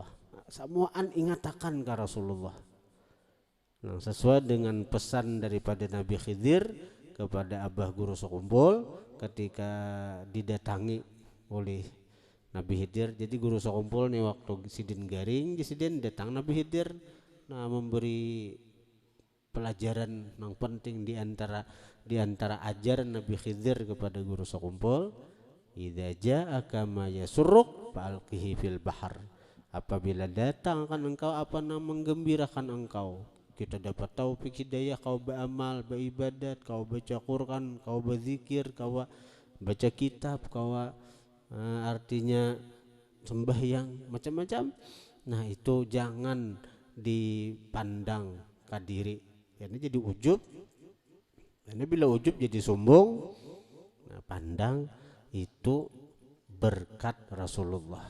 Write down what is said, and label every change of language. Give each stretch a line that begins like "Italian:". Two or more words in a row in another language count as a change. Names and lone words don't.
Banjar: Semuaan ingatakan ke Rasulullah. Nah, sesuai dengan pesan daripada Nabi Khidir kepada Abah Guru Sekumpul ketika didatangi oleh Nabi Khidir. Jadi Guru Sekumpul nih waktu sidin garing, sidin datang Nabi Khidir, nah memberi pelajaran yang penting di antara ajaran Nabi Khidir kepada Guru Sekumpul.
Arabic: Idza ja'aka ma yasurruk fa'alqihi fil bahar.
Banjar: Apabila datang akan engkau apa yang menggembirakan engkau, kita dapat taufik hidayah, kau beramal, beribadat, kau baca Quran, kau berzikir, kau baca kitab, kau artinya sembahyang, macam-macam. Nah, itu jangan dipandang ke diri. Ini jadi ujub. Ini bila ujub jadi sombong. Nah, pandang itu berkat Rasulullah.